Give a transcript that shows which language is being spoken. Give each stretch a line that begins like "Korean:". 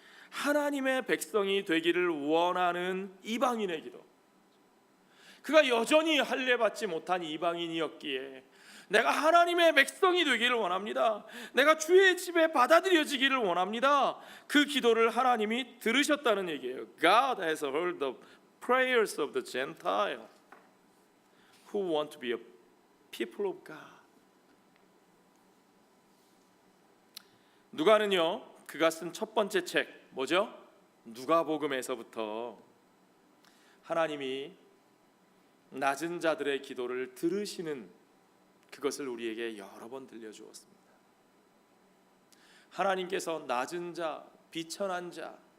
Korean: 하나님의 백성이 되기를 원하는 이방인의 기도. 그가 여전히 할례 받지 못한 이방인이었기에 내가 하나님의 백성이 되기를 원합니다, 내가 주의 집에 받아들여지기를 원합니다, 그 기도를 하나님이 들으셨다는 얘기예요.
English: God has heard the prayers of the Gentile who want to be a people of God.
Korean: 누가는요, 그가 쓴 첫 번째 책 뭐죠? 누가복음에서부터 하나님이 낮은 자들의 기도를 들으시는 그것을 우리에게 여러 번 들려주었습니다. 하나님께서 낮은 자, 비천한 자,